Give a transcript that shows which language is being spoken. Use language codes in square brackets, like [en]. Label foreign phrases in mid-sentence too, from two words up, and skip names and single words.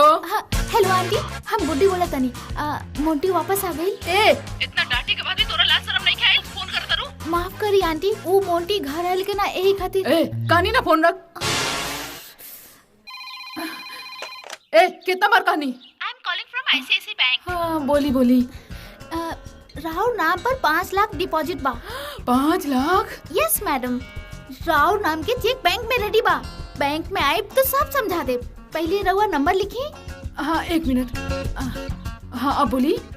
[bho] हेलो आंटी, हम गुड्डी बोला तनी। मोंटी वापस आ गई। ए इतना डांटी के बाद भी तोरा लाज शर्म नहीं खाइल? फोन करत रहू। माफ करी आंटी, वो मोंटी घर आइल के ना यही खातिर। ए कहानी ना फोन रख। ए कितना बार कहानी? [en] I am calling from ICICI bank. [bho] हाँ बोली बोली। राहुल नाम पर 5 लाख डिपॉजिट बा। 5 लाख? [en] yes madam, [bho] राहुल नाम के चेक बैंक में रेडी बा। बैंक में आए तो सब समझा दे। पहले रहुआ नंबर लिखी। हाँ 1 मिनट। हाँ अब बोली।